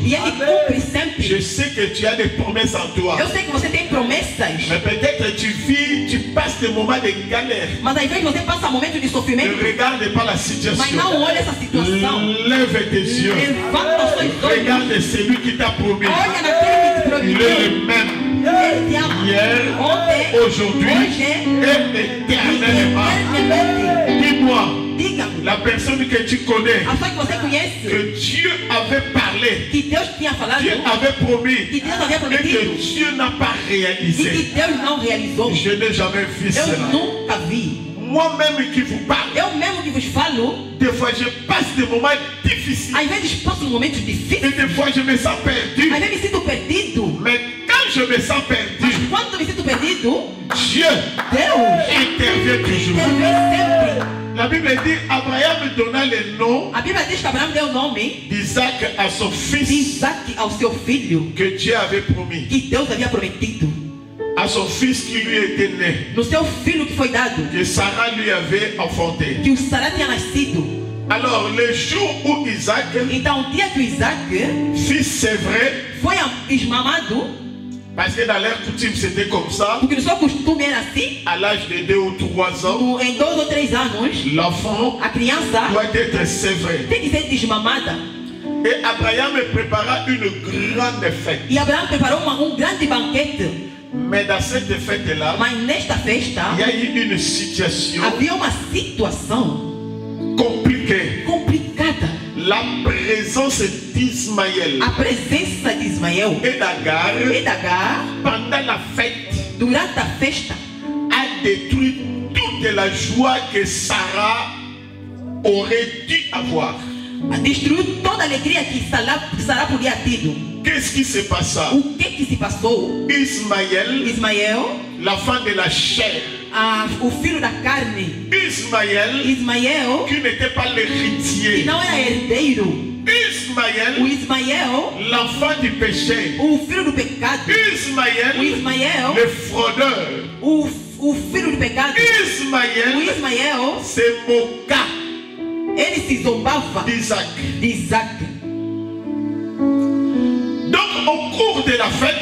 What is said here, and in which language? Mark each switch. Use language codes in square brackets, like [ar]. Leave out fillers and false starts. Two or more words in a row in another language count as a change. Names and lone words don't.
[pt] e ele cumpre sempre. [fr] Je sais que tu as des promesses en toi. [pt] Eu sei que você tem promessas, [fr] Mais peut-être tu vis, tu passes des moments de galère. [pt] mas às vezes você passa um momento de [fr] Ne [pt] sofrimento, [fr] regarde pas la [pt] mas [fr] situation. [pt] não olha essa situação. [fr] Lève tes yeux. [pt] Levanta os seus olhos. [fr] Regarde celui qui t'a promis. [pt] Olha naquele que te [fr] Il [pt] prometeu. [fr] est le même [pt] Ele te ama. [fr] hier, [pt] Ontem, [fr] aujourd'hui [pt] hoje [fr] et éternellement. [pt] eternamente. [fr] Dis-moi, [pt] Diga-me, [fr] la personne que tu connais, [pt] a pessoa que você conhece, [fr] que Dieu avait parlé, [pt] que Deus tinha falado, [fr] Dieu avait promis, [pt] que Deus havia [fr] et [pt] prometido, [fr] que Dieu n'a pas [pt] e que [fr] réalisé. [pt] Deus não realizou. [fr] Je n'ai jamais vu [pt] Eu [fr] cela. [pt] nunca vi. [fr] moi-même qui vous parle, [pt] eu mesmo que vos falo, [fr] des fois je passe des moments difficiles. [pt] às vezes passo momentos [fr] Et [pt] difíceis, [fr] des fois je me sens perdu. [pt] às vezes me sinto perdido. [fr] Mais quand je me sens perdu, [pt] Quando me sinto perdido, [fr] Dieu [pt] Deus [fr] intervient toujours. [pt] intervém sempre. [fr] La Bible dit Abraham donna le nom [pt] A Bíblia diz que Abraão deu o nome [fr] d'Isaac à son [pt] de [fr] fils [pt] Isaac ao seu filho, [fr] que Dieu avait promis. [pt] que Deus havia prometido. [fr] À son fils qui lui était né, [pt] No seu filho que foi dado, [fr] que Sarah lui avait enfanté. [pt] que o Sará tinha nascido. [fr] Alors, le jour où Isaac, [pt] Então, o dia que o Isaac [fr] fils c'est vrai, [pt] foi esmamado, [fr] parce que dans leur coutume c'était comme ça, [pt] porque no seu costume era assim, [fr] à l'âge de 2 ou 3 ans, [pt] em 2 ou 3 anos, [fr] l'enfant [pt] a criança [fr] doit être sévré. [pt] tem que ser desmamada. [fr] Et Abraham prépara une grande fête. [pt] E Abraão preparou grande banquete. [fr] Mais dans cette fête-là, [pt] Mas nesta festa, [fr] il y a eu une situation [pt] havia uma situação [fr] compliquée. [pt] complicada. [fr] La présence d'Ismaël [pt] A presença de Ismael [fr] et d'Agar [pt] e de Agar, [fr] pendant la fête [pt] durante a festa, [fr] a détruit toute la joie que Sarah aurait dû avoir. [pt] destruiu toda a alegria que Sará podia ter tido. [fr] Qu'est-ce qui se passa? [pt] O que se passou? [fr] Ismaël, [pt] Ismael, [fr] l'enfant de la chair, [pt] o filho da carne, [fr] Ismaël [pt] Ismael, [fr] qui n'était pas [pt] que [fr] l'héritier, [pt] não era herdeiro, o [fr] Ismaël, [pt] Ismael, [fr] l'enfant du péché, [pt] o filho do pecado, o [fr] Ismaël, [pt] Ismael, [fr] le fraudeur, [pt] o filho do pecado, o [fr] Ismaël [pt] Ismael, [fr] se moqua [pt] ele se zombava [fr] d'Isaac. [pt] de Isaac. [fr] Donc au cours de la fête,